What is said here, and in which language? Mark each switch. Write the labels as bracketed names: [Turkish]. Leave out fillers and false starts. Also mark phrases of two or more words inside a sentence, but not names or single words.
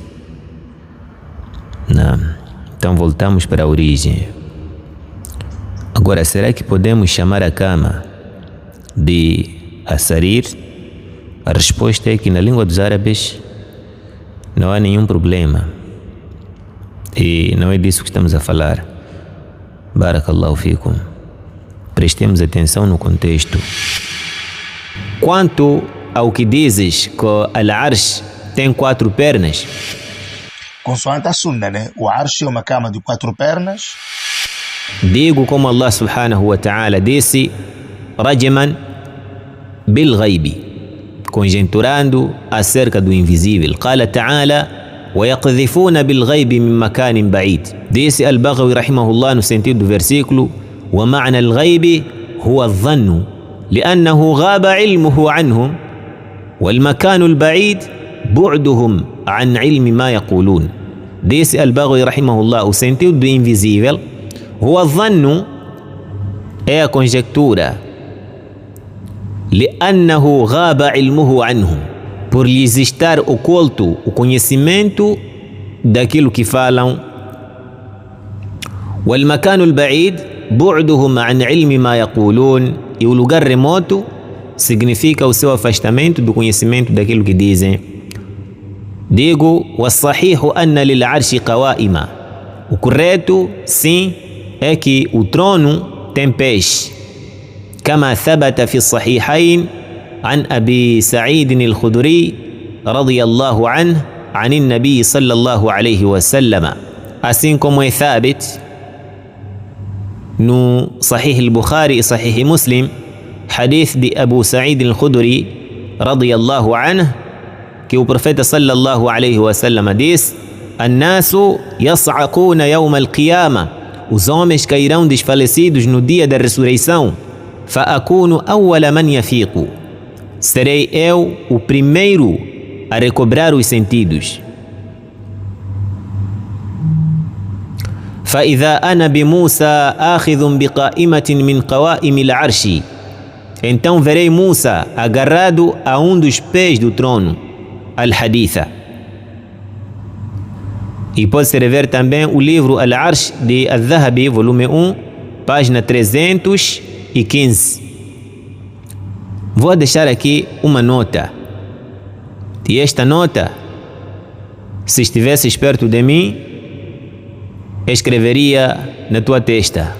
[Portuguese] Então voltamos para a origem. Agora, será que podemos chamar a cama de asarir? A resposta é que na língua dos árabes não há nenhum problema. E não é disso que estamos a falar. [Arabic] بارك الله فيكم. [Portuguese] Prestemos atenção no contexto. Quanto ao que dizes que Al-Arsh tem 4 pernas, consoante a sunna, né? O Arsh é uma cama de 4 pernas. digo como Allah [Arabic] سبحانه وتعالى [Portuguese] disse, [Arabic] رجما بالغيب, [Portuguese] conjecturando acerca do invisível. [Arabic] قال تعالى ويقذفون بالغيب من مكان بعيد. [Portuguese] Disse Al-Baghawi rahimahullah no sentido do versículo, [Arabic] ومعنى الغيب هو الظن لأنه غاب علمه عنهم والمكان البعيد بعدهم عن علم ما يقولون. [Portuguese] Disse Al-Baghawi rahimahullah, o sentido do invisível, [Arabic] هو الظن, [Portuguese] é a conjectura, [Arabic] لأنه غاب علمه عنهم, [Portuguese] por lhes estar oculto o conhecimento daquilo que falam. [Arabic] والمكان البعيد بعدهم عن علم ما يقولون, [Portuguese] e o lugar remoto significa o seu afastamento do conhecimento daquilo que dizem. Digo, [Arabic] والصحيح أن للعرش قوائم, [Portuguese] o correto, sim, é que o trono tem pés. [Arabic] كما ثبت في الصحيحين عن أبي سعيد الخدري رضي الله عنه عن النبي صلى الله عليه وسلم, [Portuguese] assim como é thabit no Sahih al-Bukhari e Sahih Muslim, hadith de Abu Sa'id al-Khudri [Arabic] رضي الله عنه, [Portuguese] que o profeta [Arabic] صلى الله عليه وسلم [Portuguese] diz: [Arabic] "الناس يصعقون يوم القيامة", [Portuguese] os homens cairão desfalecidos no dia da ressurreição. [Arabic] "فأكون أول من يفيق", [Portuguese] serei eu o primeiro a recobrar os sentidos. [Arabic] "فإذا أنا بموسى آخذ بقائمة من قوائم العرش", [Portuguese] então verei Musa agarrado a um dos pés do trono. Al-Haditha. E pode-se rever também o livro Al-Arsh de Al-Dhahabi, volume 1, página 315. Vou deixar aqui uma nota. E esta nota, se estivesse perto de mim, escreveria na tua testa.